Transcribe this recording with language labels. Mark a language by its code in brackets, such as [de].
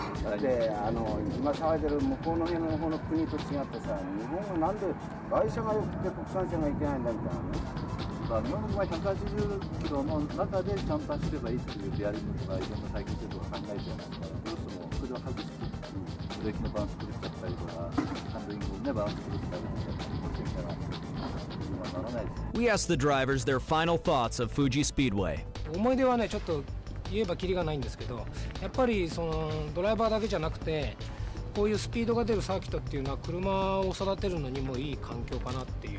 [ja] だって今騒いでる向こうの辺の方の国と違ってさ、日本はなんで外車が良くて国産車がいけないんだみたいなね。日本の場合180キロの中でちゃんと走ればいいっていうデアリングとかいろんな最近制度を考えてるから、どうしてもそれを外してブレーキのバランス崩しちゃったりとかハンドリングをねバランス崩したりとかしてみたら今ならないです。 [en] We asked the drivers their final thoughts of Fuji Speedway. [ja] 思い出はねちょっと言えばキリがないんですけど、やっぱりそのドライバーだけじゃなくてこういうスピードが出るサーキットっていうのは車を育てるのにもいい環境かなっていう。